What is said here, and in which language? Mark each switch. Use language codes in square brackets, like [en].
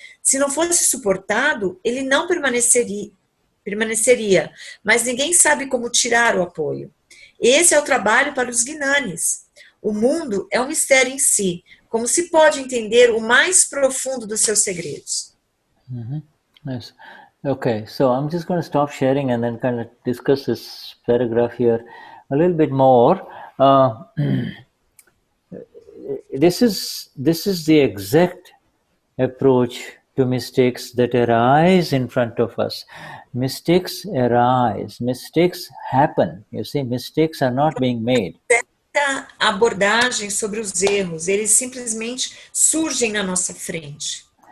[pt] Se não fosse suportado, ele não permaneceria, mas ninguém sabe como tirar o apoio. Esse é o trabalho para os Gnanis. O mundo é um mistério em si, como se pode entender o mais profundo dos seus segredos. [en] Yes. Okay, so I'm just going to stop sharing and then kind of discuss this paragraph here a little bit more. This is the exact approach to mistakes that arise in front of us. Mistakes arise, mistakes happen. You see, mistakes are not being made. [pt] Abordagem sobre os erros, eles simplesmente surgem na nossa frente.